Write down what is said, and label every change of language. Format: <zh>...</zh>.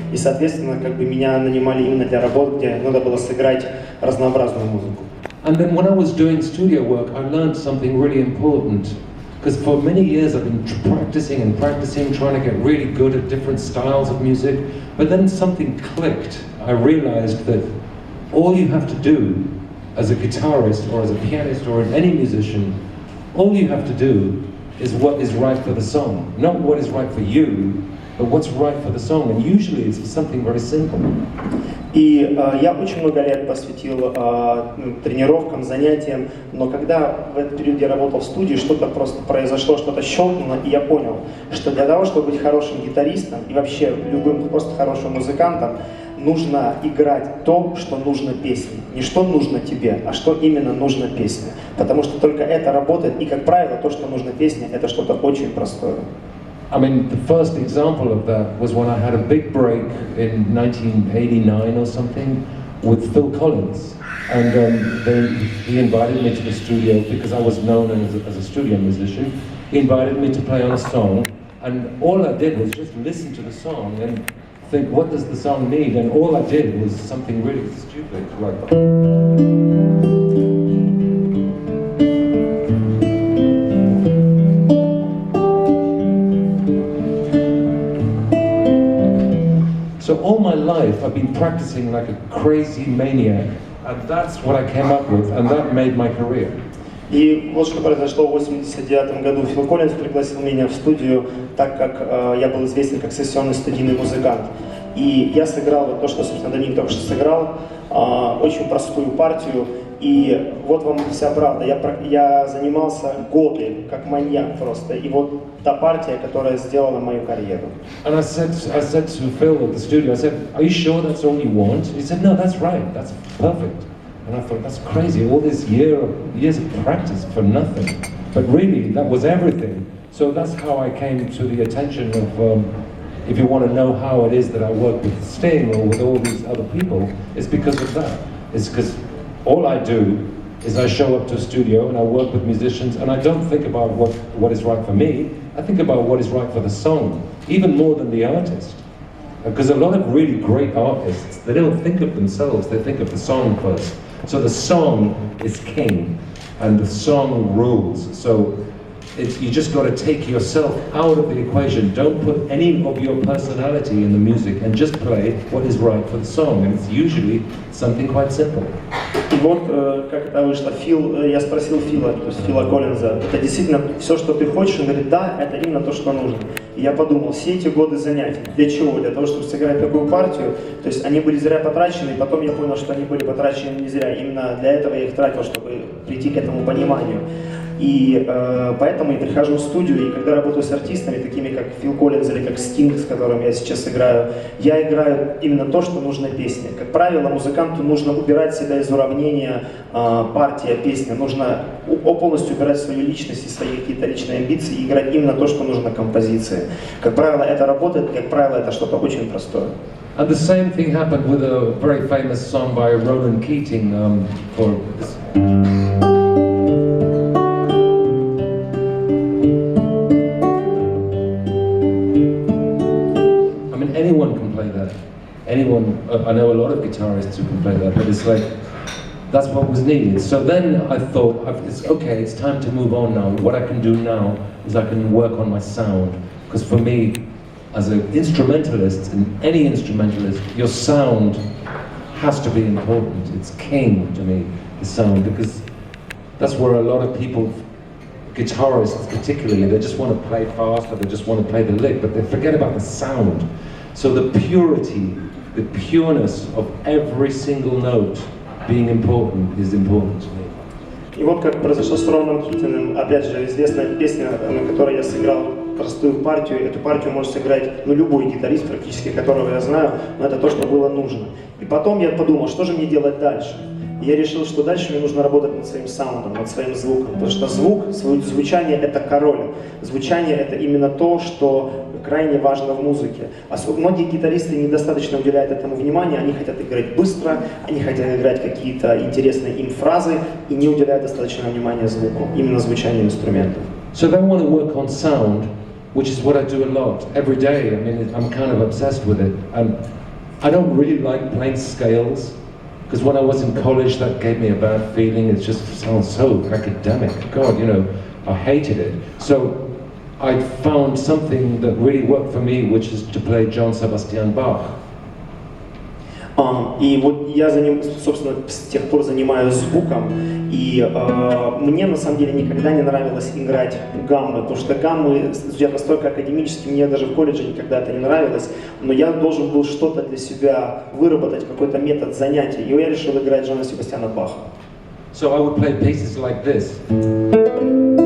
<ru>И, соответственно, меня нанимали именно для работ, где надо было сыграть разнообразную музыку.</ru> <en>And then when I was doing studio work, I learned something really important. Because for many years I've been practicing and practicing, trying to get really good at different styles of music, but then something clicked. I realized that all you have to do as a guitarist or as a pianist or any musician, all you have to do is what is right for the song. Not what is right for you, but what's right for the song. And usually it's something very simple.</en> <ru>И я очень много лет посвятил тренировкам, занятиям, но когда в этот период я работал в студии, что-то просто произошло, что-то щелкнуло, и я понял, что для того, чтобы быть хорошим гитаристом и вообще любым просто хорошим музыкантом, нужно играть то, что нужно песне. Не что нужно тебе, а что именно нужно песне. Потому что только это работает, и, как правило, то, что нужно песне, это что-то очень простое.</ru> <en>I mean, the first example of that was when I had a big break in 1989 or something with Phil Collins. And he invited me to the studio because I was known as a studio musician. He invited me to play on a song, and all I did was just listen to the song and think, what does the song need? And all I did was something really stupid, like... So all my life I've been practicing like a crazy maniac, and that's what I came up with, and that made my career.</en> <ru>И вот что произошло в 1989 году. Фил Коллинз пригласил меня в студию, так как я был известен как сессионный студийный музыкант. И я сыграл вот то, что, собственно, Доминик только что сыграл, очень простую партию. И вот вам вся правда. Я занимался годы, как маньяк просто. И вот та партия, которая сделала мою карьеру.</ru> <en>And I said to Phil at the studio, I said, "Are you sure that's all you want?" He said, "No, that's right. That's perfect." And I thought, that's crazy, all this years of practice for nothing. But really, that was everything. So that's how I came to the attention of, if you want to know how it is that I work with Sting or with all these other people, it's because of that. It's because all I do is I show up to a studio and I work with musicians, and I don't think about what is right for me. I think about what is right for the song, even more than the artist. Because a lot of really great artists, they don't think of themselves, they think of the song first. So the song is king, and the song rules. So you just got to take yourself out of the equation. Don't put any of your personality in the music, and just play what is right for the song. And it's usually something quite simple.</en> <ru>И вот как это вышло. Я спросил Фила, то есть Фила Коллинза, это действительно все, что ты хочешь? Он говорит, да, это именно то, что нужно. И я подумал, все эти годы занятий, для чего? Для того, чтобы сыграть такую партию, то есть они были зря потрачены, и потом я понял, что они были потрачены не зря. Именно для этого я их тратил, чтобы прийти к этому пониманию. И поэтому я прихожу в студию, и когда работаю с артистами, такими как Фил Коллинз или как Стинг, с которым я сейчас играю, я играю именно то, что нужно песне. Как правило, музыканту нужно убирать себя из уравнения партия, песня. Нужно полностью убирать свою личность и свои какие-то личные амбиции и играть именно то, что нужно композиции. Как правило, это работает, как правило, это что-то очень простое.</ru> <en>And the same thing happened with a very famous song by Roland Keating for this. Anyone can play that. Anyone, I know a lot of guitarists who can play that, but it's like, that's what was needed. So then I thought, it's okay, it's time to move on now. What I can do now is I can work on my sound. Because for me, as an instrumentalist, and any instrumentalist, your sound has to be important. It's king to me, the sound, because that's where a lot of people, guitarists particularly, they just want to play fast, or they just want to play the lick, but they forget about the sound. So the purity, the pureness of every single note being important is important to me.</en> <ru>И вот как произошло с Роном Китиным, опять же, известная песня, на которой я сыграл простую партию. Эту партию может сыграть любой гитарист, практически, которого я знаю, но это то, что было нужно. И потом я подумал, что же мне делать дальше? И я решил, что дальше мне нужно работать над своим саундом, над своим звуком, потому что звук, звучание — это король. Звучание — это именно то, что крайне важно в музыке. Многие гитаристы недостаточно уделяют этому внимания, они хотят играть быстро, они хотят играть какие-то интересные им фразы и не уделяют достаточно внимания звуку, именно звучанию инструментов.</ru> <en>So they want to work on sound, which is what I do a lot, every day. I mean, I'm kind of obsessed with it. And I don't really like playing scales, because when I was in college, that gave me a bad feeling. It just sounds so academic. God, I hated it. So I found something that really worked for me, which is to play Johann Sebastian Bach.</en> <ru>И вот я собственно, с тех пор занимаюсь звуком, и мне на самом деле никогда не нравилось играть гаммы, потому что гаммы звучат настолько академически, мне даже в колледже никогда это не нравилось, но я должен был что-то для себя выработать, какой-то метод занятий, и я решил играть Джоанна Себастьяна Баха.</ru> <en>So I would play pieces like this.</en>